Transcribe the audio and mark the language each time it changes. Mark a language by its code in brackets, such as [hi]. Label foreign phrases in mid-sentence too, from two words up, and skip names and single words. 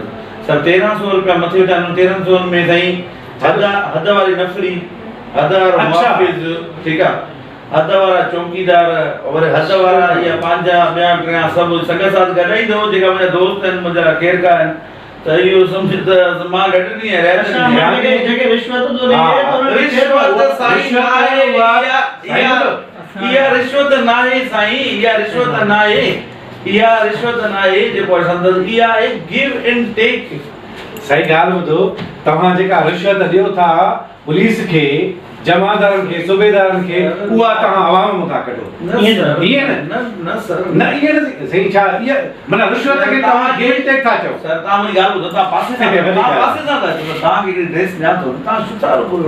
[sd] सर 1300 रुपया मथे था 1300 में साईं हद वारी नफ़री, हद वारो मुहाफ़िज़, ठीक आहे, हद वारा चौकीदार और हद वारा या पंहिंजा ॿिया टिया सभु संग साथ गॾाईंदो जेका मुंहिंजा दोस्त आहिनि मुंहिंजा केरु का आहिनि त इहो सम्झ त मां घटि नहीं है रहत जेके रिश्वत तो ॾिए त रिश्वत साईं नाहे इहा रिश्वत नाहे साईं, इहा रिश्वत नाहे, इहा रिश्वत नाहे जेको संदस इहा आहे [en] give and take. [sd] सही ॻाल्हि ॿुधो, तव्हां जेका रिश्वत ॾियो था पुलिस खे, जमादारनि खे, सूबेदारनि खे, उहा तव्हां आवाम मथां कढो। ईअं न सर न ईअं न सही छा इहा माना रिश्वत खे तव्हां [en] give take [sd] था चओ। सर तव्हां मुंहिंजी ॻाल्हि ॿुधो, तव्हां पासे सां था चओ तव्हांखे हिकिड़ी ड्रेस ॾियां थो तव्हां सुठा रुपो